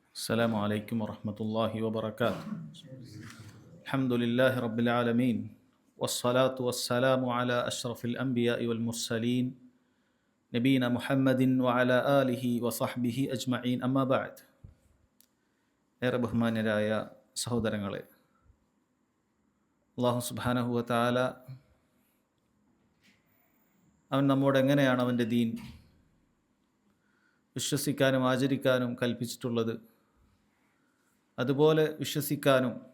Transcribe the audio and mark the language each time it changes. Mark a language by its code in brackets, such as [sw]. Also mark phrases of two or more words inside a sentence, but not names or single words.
[ar] السلام عليكم ورحمة الله وبركاته. الحمد لله رب العالمين والصلاة والسلام على أشرف الأنبياء والمرسلين نبينا محمد وعلى آله وصحبه أجمعين أما بعد. [ml] ഏറെ ബഹുമാന്യരായ സഹോദരങ്ങളെ, [ar] الله سبحانه وتعالى [ml] അവൻ നമ്മോട് എങ്ങനെയാണ് അവൻ്റെ ദീൻ വിശ്വസിക്കാനും ആചരിക്കാനും കൽപ്പിച്ചിട്ടുള്ളത്, അതുപോലെ വിശ്വസിക്കാനും